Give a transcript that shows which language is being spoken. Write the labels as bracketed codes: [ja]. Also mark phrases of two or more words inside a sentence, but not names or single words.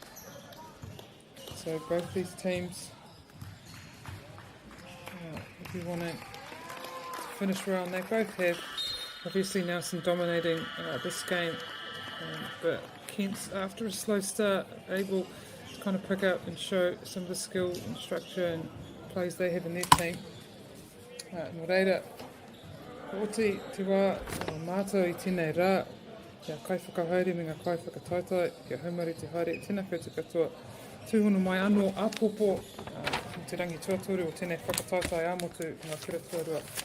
[en] So both these teams, if you want to finish well, and they both have. Obviously Nelson dominating this game, but Kent's, after a slow start, able to kind of pick up and show some of the skill and structure and plays they have in their team. [mi] Nō reira, oti te wā mātou I tēnei rā, kia kai whakahaere me ngā kai whakataitai, kia haumari te haere, tēnā koutou katoa. Tūhono mai anō āpopo, te rangi tuatoru o tēnei whakataitai āmotu ngā kura tuarua.